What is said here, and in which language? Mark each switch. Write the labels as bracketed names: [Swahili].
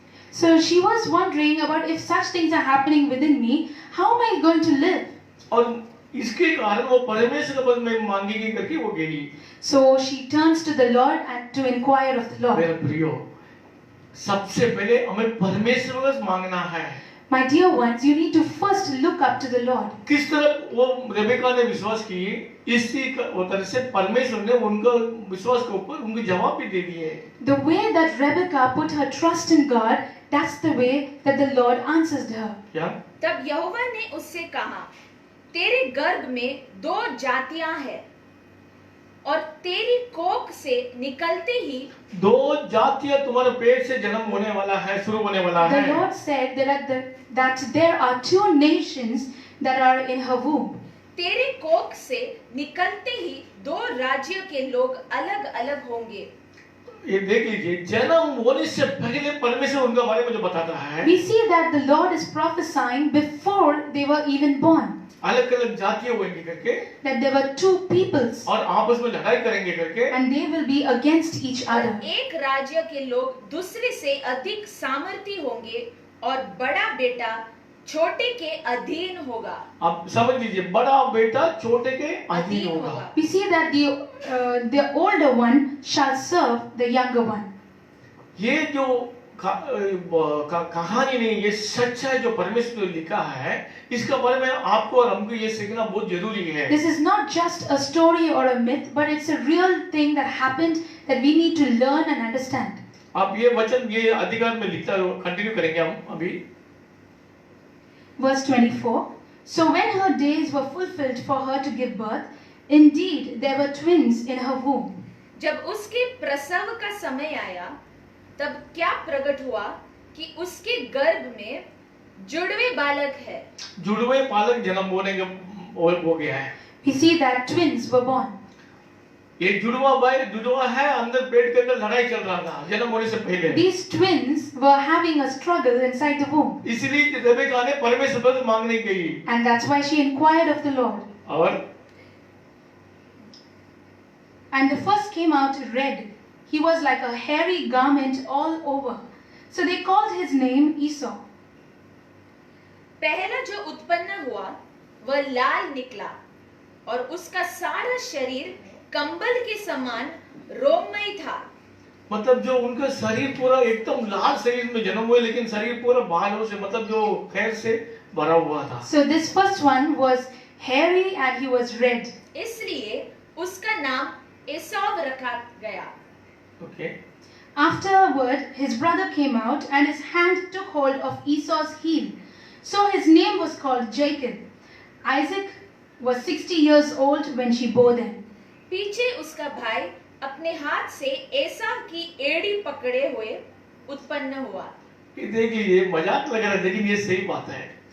[English] So she was wondering about if such things are happening within me, how am I going to live? [Hindi] और इसके कारण वो परमेश्वर के पास में मांगेगी करके वो गई। [English] So she turns to the Lord and to inquire of the Lord. [Hindi] मेरे प्रियो, सबसे पहले हमें परमेश्वर के पास मांगना है। [English] My dear ones, you need to first look up to the Lord. [Hindi] किस तरह वो रेबेका ने विश्वास की, इसी तरह से परमेश्वर ने उनका विश्वास के ऊपर उनके जवाब भी दे दिए। [English] The way that Rebekah put her trust in God, that's the way that the Lord answers her. [Hindi] क्या? तब यहोवा ने उससे कहा, तेरे गर्भ में 2 जातियां हैं और तेरी कोख से निकलते ही 2 जातियां तुम्हारे पेट से जन्म होने वाला है, शुरू होने वाला [English] The [Hindi] है। [English] Lord said that there are 2 nations that are in her womb. [Hindi] तेरे कोख से निकलते ही 2 राज्य के लोग अलग अलग होंगे। ये देख लीजिए, जन्म होने से पहले परमेश्वर उनके बारे में जो बताता है, [English] We see that the Lord is prophesying before they were even born, [Hindi] अलग अलग जातियां होंगी करके [English] that there were 2 peoples [Hindi] और आपस में लड़ाई करेंगे करके, [English] and they will be against each [Hindi] और [English] other. [Hindi] एक राज्य के लोग दूसरे से अधिक सामर्थी होंगे और बड़ा बेटा छोटे के अधीन होगा। आप समझ लीजिए, बड़ा बेटा छोटे के अधीन होगा। [English] We see that the older one shall serve the younger one. [Hindi] ये जो कहानी नहीं, ये सच्चाई जो परमेश्वर ने लिखा है, इसका बारे में आपको और हमको ये सीखना बहुत जरूरी है। [English] This is not just a story or a myth, but it's a real thing that happened that we need to learn and understand. [Hindi] आप ये वचन ये अधिकार में लिखता कंटिन्यू करेंगे हम अभी। [English] Verse 24. So when her days were fulfilled for her to give birth, indeed there were twins in her womb. [Hindi] जब उसके प्रसव का समय आया, तब क्या प्रकट हुआ कि उसके गर्भ में जुड़वे बालक है। जुड़वे बालक जन्म होने के हो गया है। [English] We see that twins were born. [Hindi] ये जुड़वा है, अंदर पेट के अंदर लड़ाई चल रहा था जन्म होने से पहले। [English] These twins were having a struggle inside the womb. [Hindi] इसलिए रेबेका ने परमेश्वर पर मांगने गई। [English] And that's why she inquired of the Lord. And the first came out red. He was like a hairy garment all over. So they called his name Esau. [Hindi] पहला जो उत्पन्न हुआ वह लाल निकला और उसका सारा शरीर कंबल के समान रोममय था। मतलब जो उनका शरीर पूरा एकदम लाल शरीर में जन्म हुए, लेकिन शरीर पूरा बालों से मतलब जो खैर से भरा हुआ था। So this first one was hairy and he was red. इसलिए उसका नाम एसाव रखा गया। Okay. [English] Afterward, his brother came out and his hand took hold of Esau's heel. So his name was called Jacob. Isaac was 60 years old when she bore them. [Hindi] पीछे उसका भाई अपने हाथ से एसाव की एड़ी पकड़े हुए उत्पन्न हुआ। ये देख लीजिए, मजाक लग रहा है लेकिन ये सही बात है।